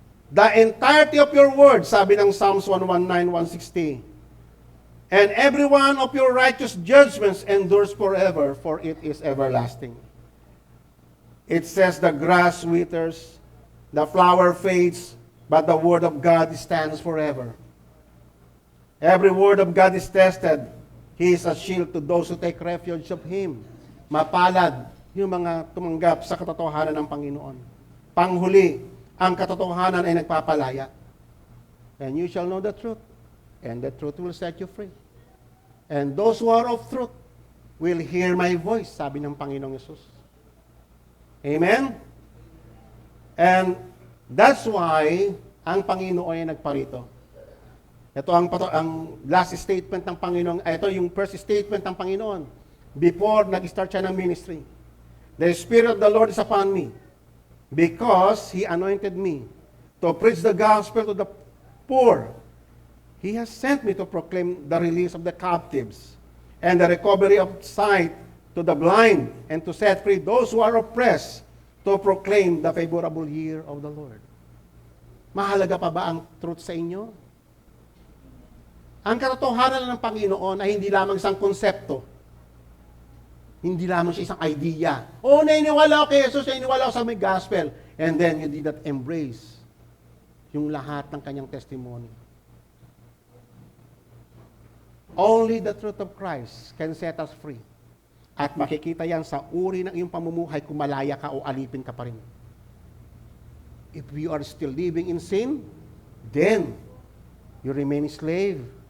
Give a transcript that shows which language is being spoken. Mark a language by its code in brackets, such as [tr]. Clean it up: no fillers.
[en] The entirety of your word, [tl] sabi ng [en] Psalms 119, 160, and every one of your righteous judgments endures forever, for it is everlasting. It says, the grass withers, the flower fades, but the word of God stands forever. Every word of God is tested. He is a shield to those who take refuge of Him. [tl] Mapalad yung mga tumanggap sa katotohanan ng Panginoon. Panghuli, ang katotohanan ay nagpapalaya. [en] And you shall know the truth, and the truth will set you free. And those who are of truth will hear my voice, [tl] sabi ng Panginoong Yesus. [en] Amen? And that's why [tl] ang Panginoon ay nagparito. Ito ang last statement ng Panginoon. Ito yung [en] first statement [tl] ng Panginoon before nag-start siya ng ministry. [en] The Spirit of the Lord is upon me because He anointed me to preach the gospel to the poor. He has sent me to proclaim the release of the captives and the recovery of sight to the blind, and to set free those who are oppressed, to proclaim the favorable year of the Lord. [tl] Mahalaga pa ba ang truth sa inyo? Ang katotohanan ng Panginoon ay hindi lamang isang konsepto. Hindi lamang siya isang idea. Oh, naniniwala ako kay Jesus, naniniwala ako sa may gospel. [en] And then you did not embrace [tl] yung lahat ng kanyang [en] testimony. Only the truth of Christ can set us free. [tl] At makikita yan sa uri ng iyong pamumuhay kung malaya ka o alipin ka pa rin. [en] If we are still living in sin, then you remain slave.